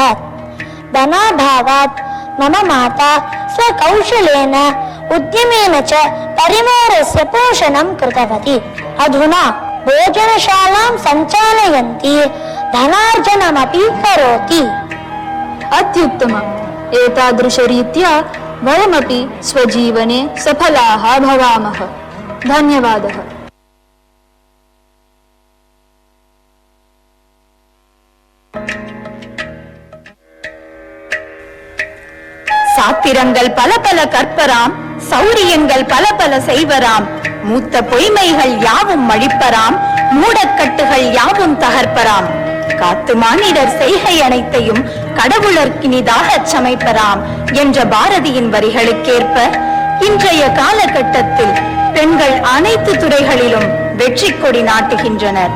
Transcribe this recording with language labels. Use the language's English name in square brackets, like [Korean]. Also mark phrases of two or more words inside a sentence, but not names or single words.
[Sanskrit] धनाभावात् मम माता स्वकौशलेन उद्यमेन च परिवारस्य पोषणं कृतवती। अधुना भोजनशालां सञ्चालयन्ती, धनार्जनमपि करोति। अत्युत्तमम्। एतादृशरीत्या वयमपि स्वजीवने सफलाः भवामः। धन्यवादः। [Tamil] சாத்திரங்கள் பல பல கற்பராம், சௌரியங்கள் பல பல செய்வராம், மூத்த பொய்மைகள் யாவும் அழிப்பராம், மூடக்கட்டுகள் யாவும் தகர்ப்பராம், காத்து மானிடர் செய்கை அனைத்தையும் கடவுளர்க்கினிதாகச் சமைப்பராம் என்ற பாரதியின் வரிகளுக்கேற்ப இன்றைய காலகட்டத்தில் பெண்கள் அனைத்து துறைகளிலும் வெற்றி கொடி நாட்டுகின்றனர்.